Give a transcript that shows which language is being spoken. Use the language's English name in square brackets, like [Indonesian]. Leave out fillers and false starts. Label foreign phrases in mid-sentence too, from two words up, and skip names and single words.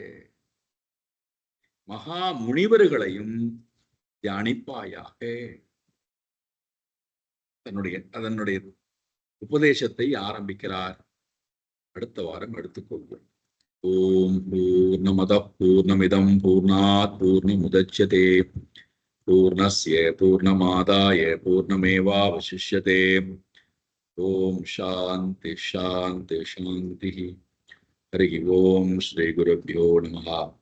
[Tamil] மகா முனிவர்களையும் தியானிப்பாயாக. அதனுடைய உபதேசத்தை ஆரம்பிக்கிறார். அடுத்த வாரம் எடுத்துக்கொள்வோம். [Sanskrit] ॐ पूर्णमद पूर्णमिदं पूर्णात् पूर्णमुदच्यते पूर्णस्य पूर्णमादाय पूर्णमेवावशिष्यते. ॐ शान्ति शान्ति शान्ति. हरि ॐ श्री गुरुभ्यो नमः.